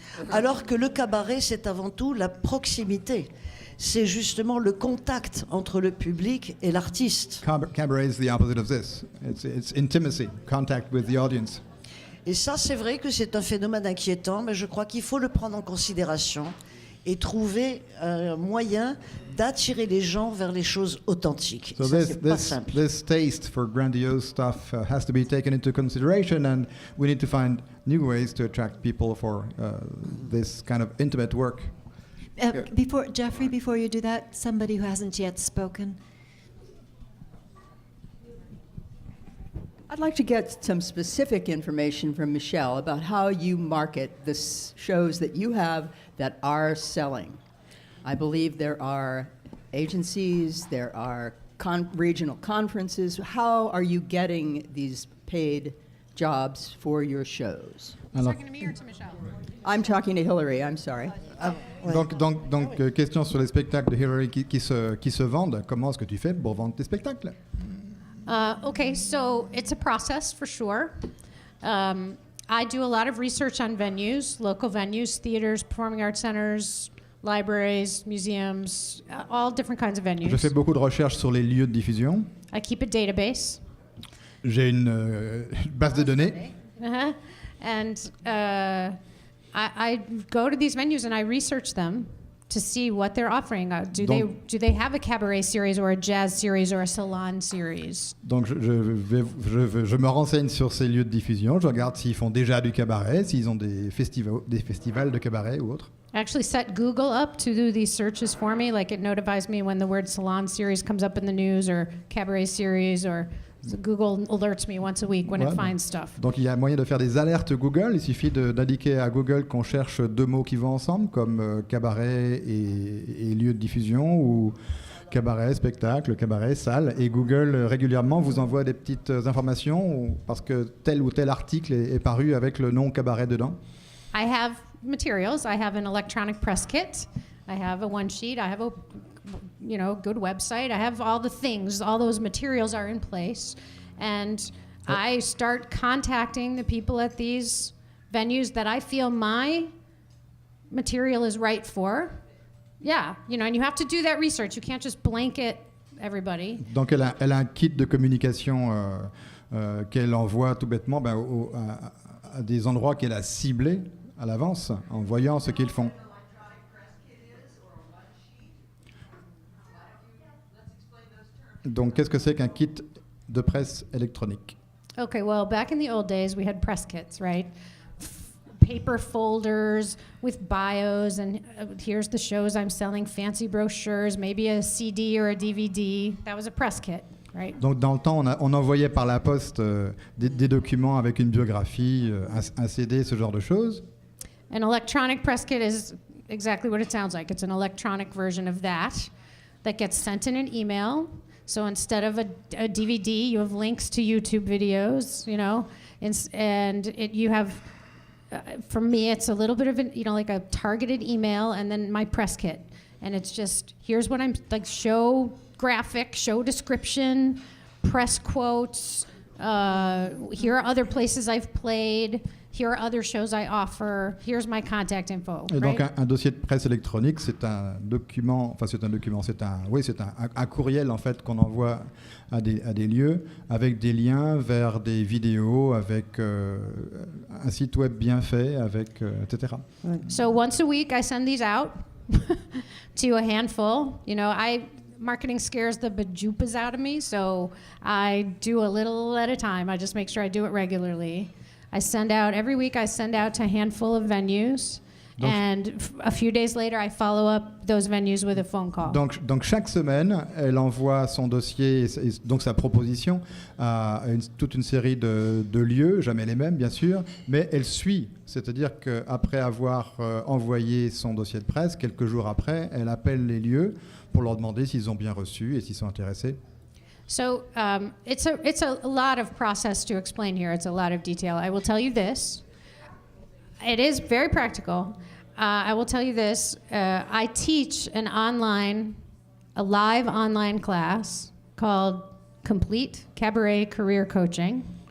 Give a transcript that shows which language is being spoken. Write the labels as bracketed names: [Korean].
[French] Alors que le cabaret, c'est avant tout la proximité. C'est justement le contact entre le public et l'artiste. [English] Cabaret is the opposite of this. It's intimacy, contact with the audience. [French] Et ça, c'est vrai que c'est un phénomène inquiétant, mais je crois qu'il faut le prendre en considération et trouver un moyen d'attirer les gens vers les choses authentiques. [English] So [French] ça, c'est pas simple. [English] this taste for grandiose stuff has to be taken into consideration, and we need to find new ways to attract people for this kind of intimate work. Jeffrey, before you do that, somebody who hasn't yet spoken. I'd like to get some specific information from Michèle about how you market the shows that you have that are selling. I believe there are agencies, there are regional conferences. How are you getting these paid jobs for your shows? Are you talking to me or to Michèle? I'm talking to Hilary, I'm sorry. [French] Donc, question sur les spectacles de Hilary qui se vendent. Comment est-ce que tu fais pour vendre tes spectacles? [English] Okay, so it's a process for sure. I do a lot of research on venues, local venues, theaters, performing arts centers, libraries, museums, all different kinds of venues. [French] Je fais beaucoup de recherches sur les lieux de diffusion. [English] I keep a database. [French] J'ai une base de données. Uh-huh. [English] And I go to these venues and I research them to see what they're offering. Do they have a cabaret series or a jazz series or a salon series? [French] Donc je me renseigne sur ces lieux de diffusion. Je regarde s'ils font déjà du cabaret, s'ils ont des festivals de cabaret ou autres. [English] I actually set Google up to do these searches for me. Like it notifies me when the word salon series comes up in the news or cabaret series or Google alerts me once a week when it finds stuff. [French] Donc il y a moyen de faire des alertes Google. Il suffit d'indiquer à Google qu'on cherche deux mots qui vont ensemble, comme cabaret et lieu de diffusion, ou cabaret, spectacle, cabaret, salle. Et Google régulièrement vous envoie des petites informations parce que tel ou tel article est paru avec le nom cabaret dedans. [English] I have materials. I have an electronic press kit. I have a one sheet. I have a good website. I have all the things. All those materials are in place. And I start contacting the people at these venues that I feel my material is right for. Yeah, and you have to do that research. You can't just blanket everybody. [French] Donc elle a un kit de communication qu'elle envoie tout bêtement à des endroits qu'elle a ciblés à l'avance en voyant ce qu'ils font. Donc, qu'est-ce que c'est qu'un kit de presse électronique? [English] Okay, well, back in the old days, we had press kits, right? Paper folders with bios, and here's the shows I'm selling, fancy brochures, maybe a CD or a DVD. That was a press kit, right? [French] Donc dans le temps, on envoyait par la poste des documents avec une biographie, un CD, ce genre de choses. [English] An electronic press kit is exactly what it sounds like. It's an electronic version of that gets sent in an email. So instead of a DVD, you have links to YouTube videos, you know, you have, for me, it's a little bit of like a targeted email and then my press kit. And it's just, here's what I'm, like, show graphic, show description, press quotes, here are other places I've played, here are other shows I offer, here's my contact info. [French] Et donc [English] right? [French] un dossier de presse électronique, c'est un courriel en fait qu'on envoie à des lieux avec des liens vers des vidéos, avec un site web bien fait, avec etc. [English] So once a week I send these out to a handful. You know, marketing scares the bejupas out of me, so I do a little at a time. I just make sure I do it regularly. Every week I send out to a handful of venues, and a few days later I follow up those venues with a phone call. Donc chaque semaine, elle envoie son dossier et donc sa proposition à toute une série de lieux, jamais les mêmes bien sûr, mais elle suit. C'est-à-dire qu'après avoir envoyé son dossier de presse, quelques jours après, elle appelle les lieux pour leur demander s'ils ont bien reçu et s'ils sont intéressés. So it's a lot of process to explain here. It's a lot of detail. I will tell you this. It is very practical. I will tell you this. I teach a live online class called Complete Cabaret Career Coaching.